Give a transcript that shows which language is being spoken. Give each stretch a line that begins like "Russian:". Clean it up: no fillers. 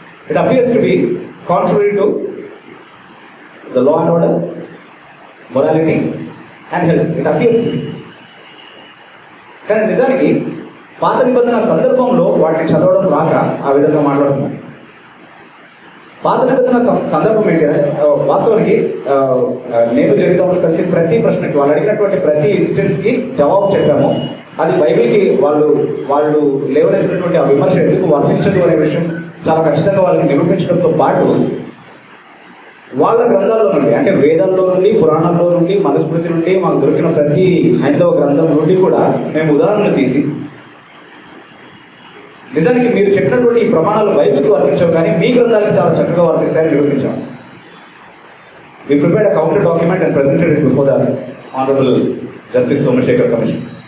English: It appears to be contrary to the law and order, morality and health. It appears to be.
Telugu: కానీ నిజానికి పాత నిబంధన సందర్భంలో వాటిని చదవడం రాక ఆ విధంగా మాట్లాడుతున్నాం. పాత నిబంధన సందర్భం ఏంటి అంటే వాస్తవానికి నేను జరిగితే కలిసి ప్రతి ప్రశ్నకి వాళ్ళు అడిగినటువంటి ప్రతి ఇన్స్టెన్స్కి జవాబు చెప్పాము. అది బైబిల్కి వాళ్ళు లేవనెత్తినటువంటి ఆ విమర్శ ఎందుకు వర్తించదు అనే విషయం చాలా ఖచ్చితంగా వాళ్ళని నిరూపించడంతో పాటు వాళ్ళ గ్రంథాల్లో నుండి, అంటే వేదాల్లో నుండి, పురాణాల్లో నుండి, మనుస్మృతి నుండి మాకు దొరికిన ప్రతి హైందవ గ్రంథం నుండి కూడా మేము ఉదాహరణలు తీసి నిజానికి మీరు చెప్పినటువంటి ఈ ప్రమాణాలు బైబిల్కి వర్తించవు కానీ మీ గ్రంథాలకు చాలా చక్కగా వర్తిస్తాయని నిరూపించాం.
English: We prepared a counter document and presented it before the Honorable Justice Somashekar Commission.